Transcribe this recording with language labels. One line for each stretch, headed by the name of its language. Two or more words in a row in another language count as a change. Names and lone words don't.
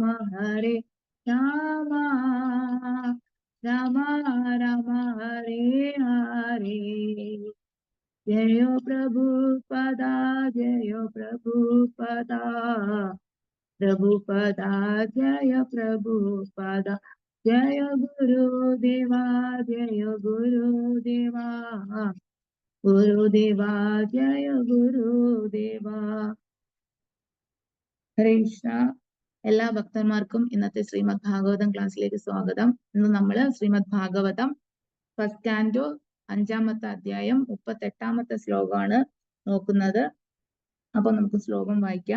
Hindi: राम राम हरे हरे जय प्रभुपदा जय प्रभुपदा प्रभुपदा जय प्रभुपदा जय गुरुदेवा जय गुरुदेवा गुरुदेवा जय गुरुदेवा.
Malayalam: ഹരേ കൃഷ്ണ. എല്ലാ ഭക്തന്മാർക്കും ഇന്നത്തെ ശ്രീമദ് ഭാഗവതം ക്ലാസ്സിലേക്ക് സ്വാഗതം. ഇന്ന് നമ്മള് ശ്രീമദ് ഭാഗവതം
English: first canto
Malayalam: 5-ാമത്തെ അധ്യായം 38-ാമത്തെ ശ്ലോകമാണ് നോക്കുന്നത്. അപ്പൊ നമുക്ക് ശ്ലോകം വായിക്കാം.